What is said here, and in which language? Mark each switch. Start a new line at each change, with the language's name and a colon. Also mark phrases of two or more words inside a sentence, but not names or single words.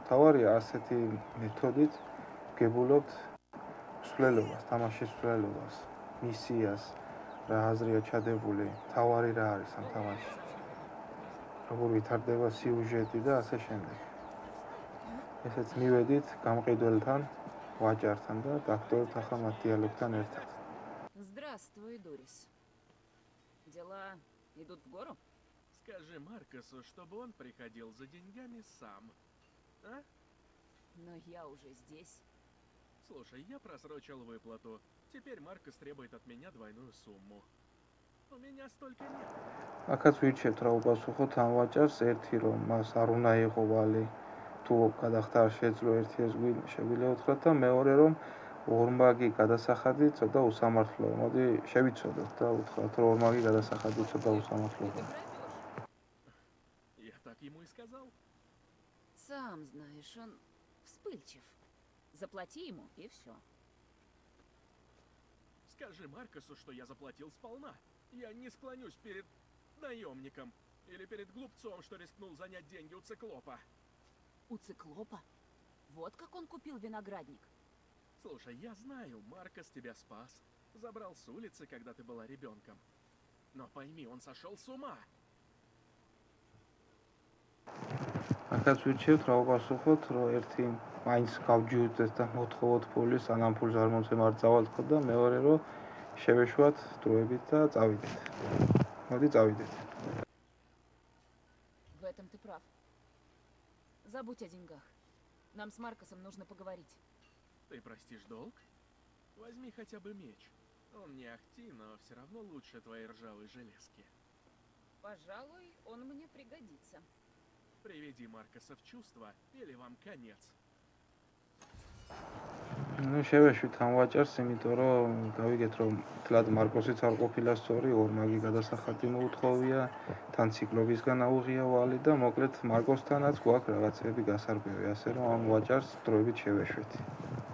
Georgian: თავარია ასეთი მეთოდით გებულობთ მსვლელობას, თამაშის მსვლელობას, მისიას, რა აზრია ჩადებული, თავარი რა არის ამ თამაშში. როგორ ვითარდება სიუჟეტი და ასე შემდეგ. ესეც მივედით გამყიდველთან, ვაჭართან და დაგტოვებთ ახლა მათ დიალოგთან ერთად.
Russian: Здравствуй, Дурис. Дела идут в гору? Скажи Маркосу, чтобы он приходил за деньгами сам. А? Но я уже здесь. Слушай, я просрочил выплату. Теперь Маркос требует от меня двойную сумму. У меня столько нет.
Georgian: აქაც ვირჩევთ რა უპასუხოთ ამ ვაჭარს, ერთი რომ მას არ უნდა იყო ვალი, თუ გადახდა არ შეძლო ერთი ეს შეგვიძლია უთხრათ და მეორე რომ ორმაგი გადასახადი ცოტა უსამართლოა. მოდი შევიცოდოთ და უთხრათ რომ ორმაგი გადასახადი ცოტა უსამართლოა.
Russian: Ты пропёшь? Я так ему и сказал. Сам знаешь, он вспыльчив. Заплати ему, и все. Скажи Маркосу, что я заплатил сполна. Я не склонюсь перед наемником. Или перед глупцом, что рискнул занять деньги у циклопа. У циклопа? Вот как он купил виноградник. Слушай, я знаю, Маркос тебя спас. Забрал с улицы, когда ты была ребенком. Но пойми, он сошел с ума.
Georgian: ახაც ვირჩევთ რა უპასუხოთ, რომ ერთი მაინც გავჯიუტეთ და მოთხოვოთ ფული, სანამ ფულს არ მომწემართავთ ხო და მეორე რომ შევეშვათ დროებით და წავიდეთ. მოდი წავიდეთ.
Russian: В этом ты прав. Забудь о деньгах. Нам с Маркосом нужно поговорить. Ты простишь долг? Возьми хотя бы меч. Он не ахти, но все равно лучше твоей ржавой железки. Пожалуй, он мне пригодится. Приведи Маркоса в чувство, или вам конец.
Georgian: ну შევეშვით ამ ვაჭარს, იმიტომ რომ გავიგეთ რომ თლად მარკოსიც არ ყოფილა სწორი, ორ მაგი გადასახადი მოუთხოვია, თან ციკლობისგან აუღია ვალი და მოკლედ მარკოსთანაც გვაქვს რაღაცები გასარკვევი, ასე რომ ამ ვაჭარს დროებით შევეშვით.